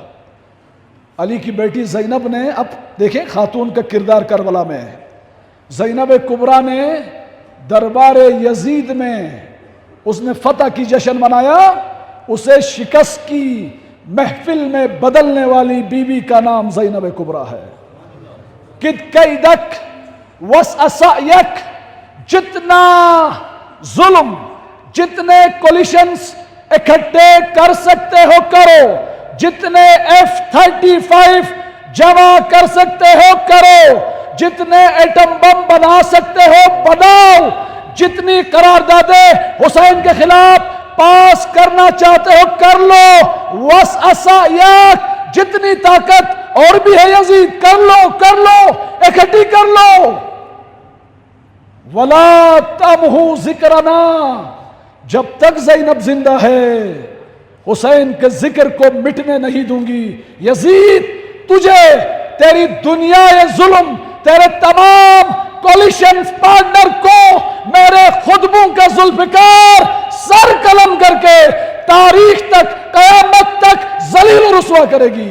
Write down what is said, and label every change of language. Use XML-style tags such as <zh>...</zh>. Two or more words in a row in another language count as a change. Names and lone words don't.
<ur>علی کی بیٹی زینب نے، اب دیکھیں خاتون کا کردار کربلا میں، زینب کبریٰ نے دربار یزید میں اس نے فتح کی جشن منایا، اسے شکست کی محفل میں بدلنے والی بیوی کا نام زینب کبریٰ ہے۔</ur> <ar>کد کیدک وسع سعیک،</ar> <ur>جتنا ظلم، جتنے کولیشنز اکٹھے کر سکتے ہو کرو، جتنے F-35 جمع کر سکتے ہو کرو، جتنے ایٹم بم بنا سکتے ہو بناؤ، جتنی قراردادیں حسین کے خلاف پاس کرنا چاہتے ہو کر لو،</ur> <ar>وسع سعیک،</ar> <ur>جتنی طاقت اور بھی ہے یزید کر لو، اکٹھی کر لو۔</ur> <ar>وَلَا تَمْحُ ذِكْرَنَا،</ar> <ur>جب تک زینب زندہ ہے حسین کے ذکر کو مٹنے نہیں دوں گی۔ یزید تجھے، تیری دنیا ظلم، تیرے تمام کولیشن پارٹنر کو میرے خطبوں کا ذوالفقار سر قلم کر کے تاریخ تک، قیامت تک ذلیل و رسوا کرے گی۔</ur>